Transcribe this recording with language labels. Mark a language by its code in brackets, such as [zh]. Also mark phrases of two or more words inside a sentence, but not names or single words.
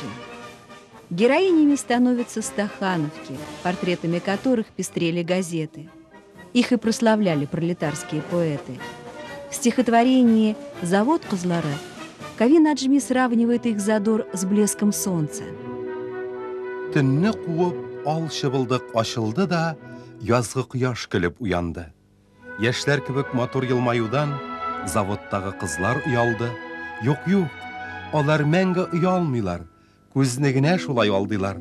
[ru] Героинями становятся стахановки, портретами которых пестрели газеты. Их и прославляли пролетарские поэты. В стихотворении «Завод Кызлары» Кави Наджми сравнивает их задор с блеском солнца. [tt] Төнне куып, ал шыбылдык ачылды да, язгы кояш көлеп уянды. Яшьләр кебек матур елмаюдан заводтагы кызлар уялды. Юк, алар мәңге уялмыйлар, күзне генә шулай алдылар.